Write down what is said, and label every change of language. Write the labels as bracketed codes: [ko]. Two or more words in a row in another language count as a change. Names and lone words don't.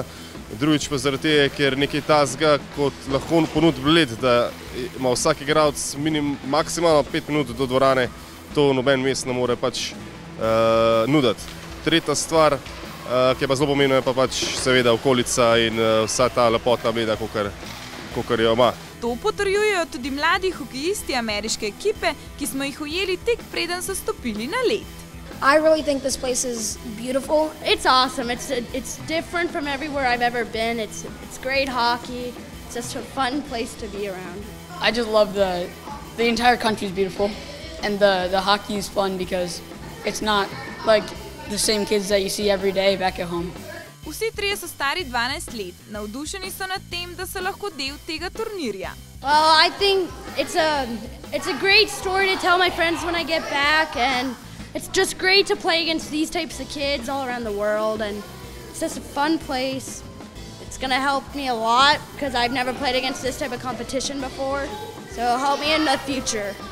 [sl] Drugič pa zaradi tega, ker nekaj takega, kot lahko ponudi Bled, da ima vsak igralec maksimalno 5 minut do dvorane, to noben mest ne more nuditi. Tretja stvar, ki je pa zelo pomembna, je pa seveda okolica in vsa ta lepota Bleda, kakor jo ima. To potrjujejo tudi mladi hokejisti ameriške ekipe, ki smo jih ujeli tek preden so stopili na led. [en] I really think this place is beautiful. It's awesome. It's different from everywhere I've ever been. It's great hockey. It's just a fun place to be around. I just love the entire country is beautiful, and the hockey is fun because it's not like the same kids that you see every day back at home. [sl] Vsi trije so stari 12 let. Navdušeni so nad tem, da so lahko del tega turnirja. [en] Well, I think it's a great story to tell my friends when I get back, and it's just great to play against these types of kids all around the world, and it's just a fun place. It's going to help me a lot because I've never played against this type of competition before, so it'll help me in the future.